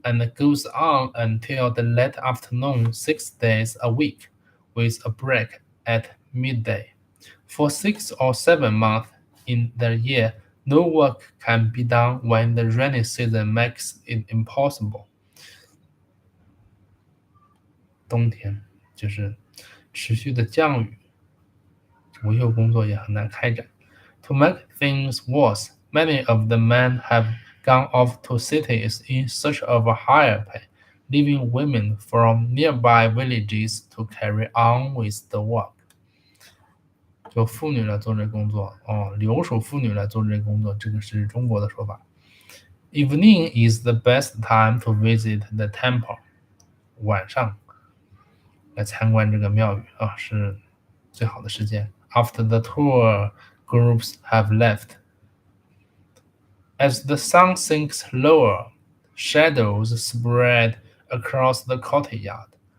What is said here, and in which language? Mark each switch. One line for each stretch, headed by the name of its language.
English: and goes on until the late afternoon 6 days a week, with a break at midday. For 6 or 7 months in the year, no work can be done when the rainy season makes it impossible.
Chinese: 冬天就是持续的降雨，维修工作也很难开展。
English: To make things worse, many of the men have gone off to cities in search of a higher pay, leaving women from nearby villages to carry on with the work.
Chinese: 就妇女来做这工作留守妇女来做这工作，这个是中国的说法。
English: Evening is the best time to visit the temple.
Chinese: 晚上来参观这个庙宇是最好的时间。
English: After the tour, groups have left. As the sun sinks lower, shadows spread across the courtyard.